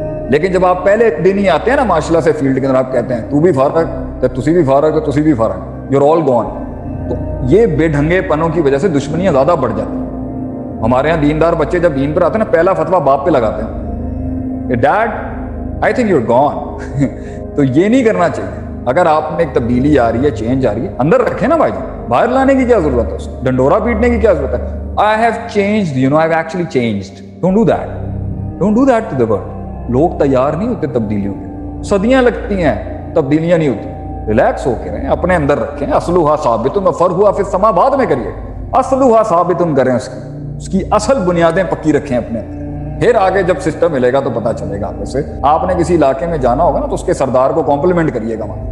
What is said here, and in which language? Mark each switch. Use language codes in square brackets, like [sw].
[ur] لیکن جب آپ پہلے دن ہی آتے ہیں نا ماشاء اللہ سے فیلڈ کے اندر آپ کہتے ہیں [pa] تو بھی فارغ تسی بھی فارغ [ur] تسی بھی فارغ [en] you are all gone, [ur] تو یہ بے ڈھنگے پنوں کی وجہ سے دشمنیاں زیادہ بڑھ جاتی ہیں. ہمارے یہاں دیندار بچے جب دین پر آتے ہیں نا پہلا فتویٰ باپ پہ لگاتے ہیں, [en] Dad I think you are gone. [ur] تو یہ نہیں کرنا چاہیے. اگر آپ میں ایک تبدیلی آ رہی ہے, چینج آ رہی ہے, اندر رکھیں نا بھائی جان, باہر لانے کی کیا ضرورت ہے, اس کو ڈنڈورا پیٹنے کی کیا ضرورت ہے. [en] I have changed, you know, I've actually changed. Don't do that. Don't do that to the world. [ur] لوگ تیار نہیں ہوتے تبدیلیوں کے, صدیاں لگتی ہیں تبدیلیاں نہیں ہوتی. ریلیکس ہو کے رہیں, اپنے اندر رکھیں. [ar] اصلھا ثابت فرعھا فی السماء [ur] بعد میں کریے, اصلھا ثابت کریں, اس کی اصل بنیادیں پکی رکھیں اپنے اندر. پھر آگے جب سسٹم ملے گا تو پتہ چلے گا. آپ سے آپ نے کسی علاقے میں جانا ہوگا نا تو اس کے سردار کو کمپلیمنٹ کریے گا.